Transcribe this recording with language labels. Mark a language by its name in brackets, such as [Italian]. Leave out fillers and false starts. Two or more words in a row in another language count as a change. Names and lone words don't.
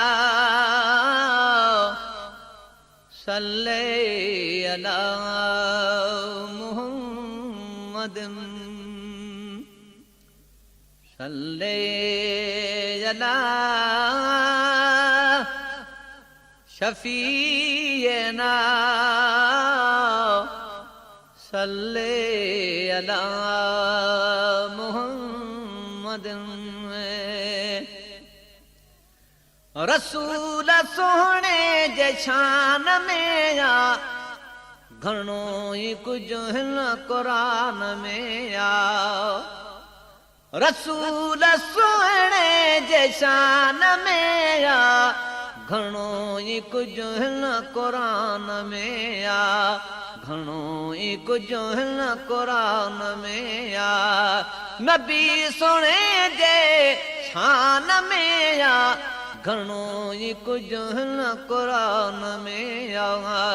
[Arabic] صلى على محمد صلى على شفيعنا صلى على محمد [Sindhi] रसूल सोहणे जे शान में आ घणो ई कुझु हिन क़ुरान में आ रसूल सोहणे जे शान में आ घणो ई कुझु हिन क़ुरान में आ घणो ई कुझु हिन क़ुरान में आ नबी सोहणे जे शान में आ घणो ई कुझु हिन क़ुरान में आ